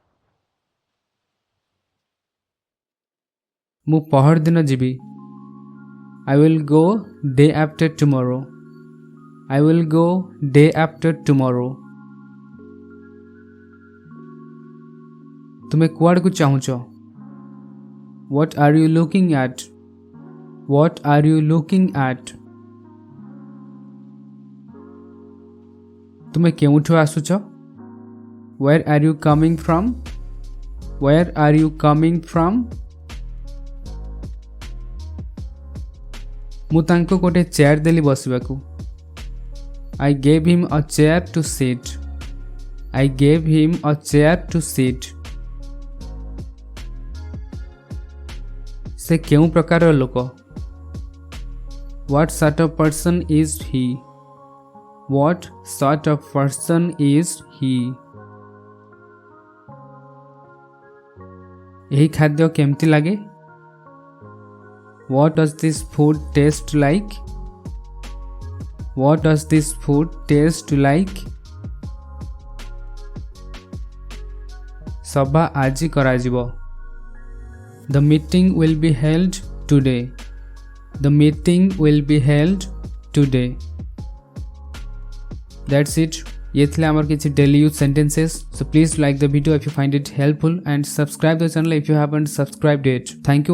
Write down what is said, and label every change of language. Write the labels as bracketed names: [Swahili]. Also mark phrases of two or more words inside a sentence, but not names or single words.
[Odia] ମୁଁ ପହରଦିନ ଯିବି। [English] I will go day after tomorrow. I will go day after tomorrow. [Odia] ତୁମେ କୁଆଡ଼କୁ ଚାହୁଁଛ? [English] What are you looking at? What are you looking at? [Odia] ତୁମେ କେଉଁଠୁ ଆସୁଛ? [English] Where are you coming from? Where are you coming from? [Odia] ମୁଁ ତାଙ୍କୁ ଗୋଟେ ଚେୟାର ଦେଲି ବସିବାକୁ। [English] I gave him a chair to sit. I gave him a chair to sit. [Odia] ସେ କେଉଁ ପ୍ରକାରର ଲୋକ? [English] What sort of person is he? What sort of person is he? [Odia] ଏହି ଖାଦ୍ୟ କେମିତି ଲାଗେ? [English] What does this food taste like? What does this food taste like? [Odia] ସଭା ଆଜି କରାଯିବ। [English] The meeting will be held today. The meeting will be held today. That's it. [Hindi] ये थे आमर किसी [English] daily use sentences. So please like the video if you find it helpful and subscribe the channel if you haven't subscribed it.